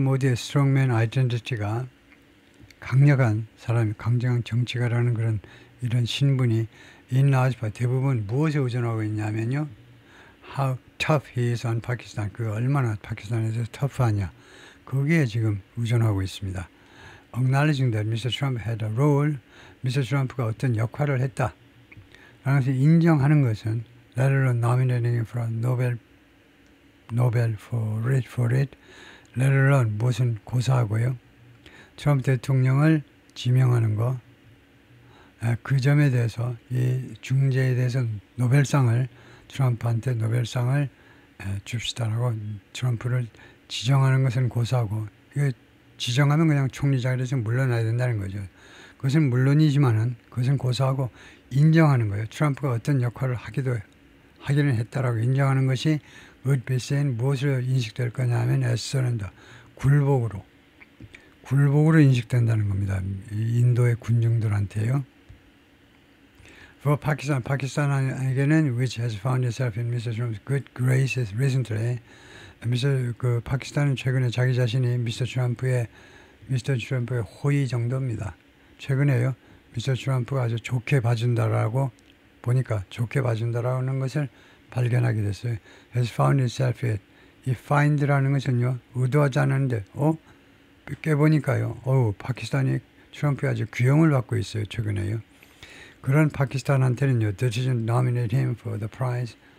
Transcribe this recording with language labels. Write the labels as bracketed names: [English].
[Korean] Modi의 strongman identity가 강력한 사람, 강력한 정치가라는 그런 이런 신분이 [English] in large part [Korean] 대부분 무엇에 의존하고 있냐면요. [English] How tough he is on Pakistan. [Korean] 그 얼마나 파키스탄에서 터프하냐. 거기에 지금 의존하고 있습니다. [English] Acknowledging that Mr. Trump had a role, Mr. [Korean] Trump가 어떤 역할을 했다. 라는 것을 인정하는 것은 [English] let alone nominating him for a Nobel for it, let alone [Korean] 무슨 고사하고요. 트럼프 대통령을 지명하는 거, 그 점에 대해서 이 중재에 대해서 노벨상을 트럼프한테 노벨상을 줍시다라고 트럼프를 지정하는 것은 고사하고, 이거 지정하면 그냥 총리 자리에서 물러나야 된다는 거죠. 그것은 물론이지만은 그것은 고사하고 인정하는 거예요. 트럼프가 어떤 역할을 하기는 했다라고 인정하는 것이 [English] would be seen, [Korean] 무엇으로 인식될 거냐 하면 [English] as surrender, [Korean] 굴복으로 인식된다는 겁니다. 인도의 군중들한테요. [English] For Pakistan, [Korean] 파키스탄에게는 [English] which has found itself in Mr. Trump's good graces recently, [Korean] 그 파키스탄은 최근에 자기 자신이 미스터 트럼프의 호의 정도입니다. 최근에요, 미스터 트럼프가 아주 좋게 봐준다라고 보니까 좋게 봐준다라는 것을 발견하게 됐어요. [English] Has found itself in. [Korean] 이 find라는 것은요, 의도하지 않았는데, 깨보니까요, 파키스탄이 트럼프에 아주 귀형을 받고 있어요, 최근에요. 그런 파키스탄한테는요, [English] decision nominate him for the prize.